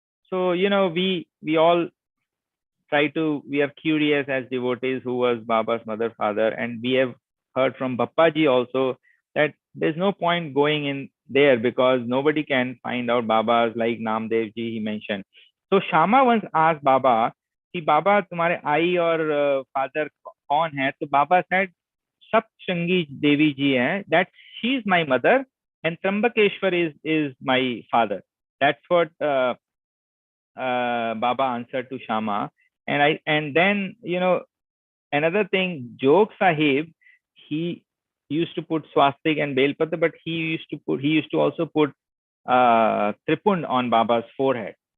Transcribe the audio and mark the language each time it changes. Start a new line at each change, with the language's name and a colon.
English: So, we all we are curious as devotees who was Baba's mother, father, and we have heard from Bappaji also that there's no point going in there because nobody can find out Baba's, like Namdev ji he mentioned. So Shama once asked Baba,
Hindi: कि बाबा तुम्हारे आई और father कौन है?
English: तो Baba said Sapshangi Devi ji hai, that she is my mother and Trambakeshwar is my father. That's what Baba answered to Shama. And then another thing, Jog Sahib, he used to put swastik and belpatra, but he used to also put tripund on Baba's forehead.